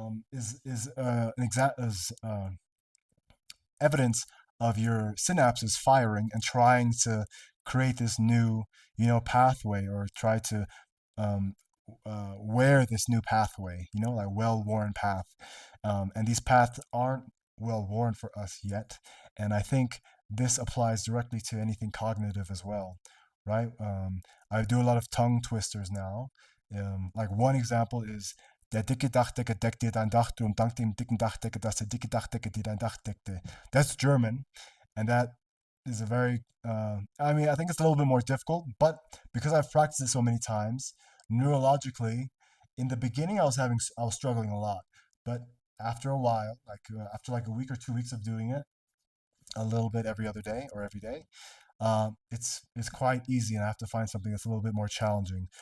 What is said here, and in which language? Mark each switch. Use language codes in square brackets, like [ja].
[en] is an exact is evidence of your synapses firing and trying to create this new pathway, or try to um, wear this new pathway, like well-worn path. And these paths aren't well-worn for us yet. And I think this applies directly to anything cognitive as well, right? I do a lot of tongue twisters now. [de] Like one example is der dicke Dachdecker deckt dir dein Dach und dank dem dicken Dachdecker, dass der dicke Dachdecker dir dein Dach deckte. [en] That's German, and that is a very, I mean, I think it's a little bit more difficult, but because I've practiced it so many times, neurologically, in the beginning I was struggling a lot, but after a while, like after like a week or 2 weeks of doing it, a little bit every other day or every day, it's quite easy, and I have to find something that's a little bit more challenging.